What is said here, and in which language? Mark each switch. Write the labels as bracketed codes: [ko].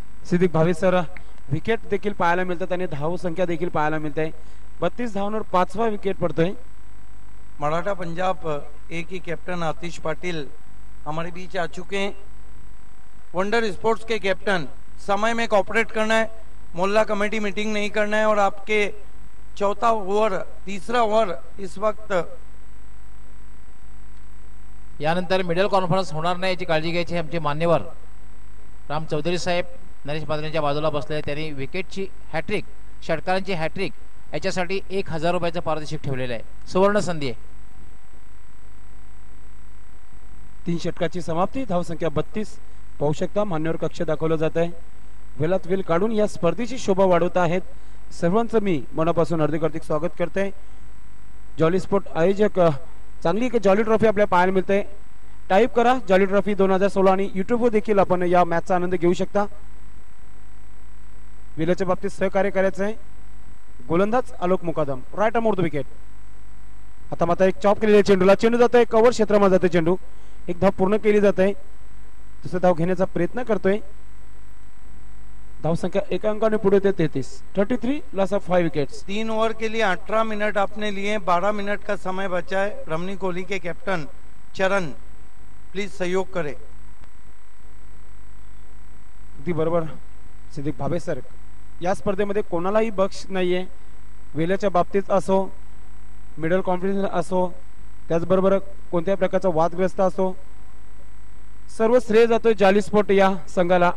[mr] Siddique Bhave sir, wicket देखील पाहायला मिळतात आणि धाव संख्या देखील पाहायला मिळते। 32 धावांवर 5वां विकेट पडतोय। [hi] मराठा पंजाब ए की कैप्टन आतिश पाटिल हमारे बीच आ चुके हैं। वंडर स्पोर्ट्स के कैप्टन, समय में कॉपरेट करना है, मोहल्ला कमेटी मीटिंग नहीं करना है और आपके चौथा ओवर, तीसरा ओवर इस वक्त [mr] यानंतर मिडल कॉन्फरन्स होणार नाही याची काळजी घ्यायची। आमचे मान्यवर राम चौधरी साहेब नरेश बादलेंच्या बाजूला बसले, त्यांनी विकेटची हॅट्रिक, षटकारांची हॅट्रिक याच्यासाठी 1000 रुपयाचं पारितोषिक ठेवलेलं आहे। सुवर्ण संधी आहे। 3 षटकाची समाप्ती, धाव संख्या 32 पाहू शकता। मान्यवर कक्ष दाखवलं जात आहे। वेलात वेल काढून या स्पर्धेची शोभा वाढवत आहेत। सर्वांचं मी मनापासून हार्दिक स्वागत करते। जॉली स्पोर्ट आयोजक चांगली एक जॉली ट्रॉफी आपल्याला पाहायला मिळते। टाईप करा जॉली ट्रॉफी 2016 आणि युट्यूबवर देखील आपण या मॅचचा आनंद घेऊ शकता। वेलाच्या बाबतीत सहकार्य करायचं आहे। गोलंदाज आलोक मुकादम, [en] Right arm over the wicket. [mr] आता मात्र एक चॉप केलेल्या चेंडूला, चेंडू जातोय कव्हर क्षेत्रामध्ये, जातोय चेंडू, एक धाव पूर्ण केली जाते। दुसरा धाव घेण्याचा प्रयत्न करतोय। धाव संख्या 1 अंकाने पुढे होते 33 [en] Loss of 5 wickets. [hi] 3 ओवर के लिए 18 मिनट आपने लिए, 12 मिनट का समय बचा है। रमनी कोहली के कैप्टन चरण प्लीज सहयोग करें। [mr] अगदी बरोबर सिद्दीक भावे सर, या स्पर्धेमध्ये कोणालाही बक्षीस नाहीये। वेल्याच्या बाबतीत असो, मिडल कॉन्फिडन्स असो, त्याचबरोबर कोणत्याही प्रकारचा वादग्रस्त असो, सर्व श्रेय जातोय जॉली स्पोर्ट या संघाला।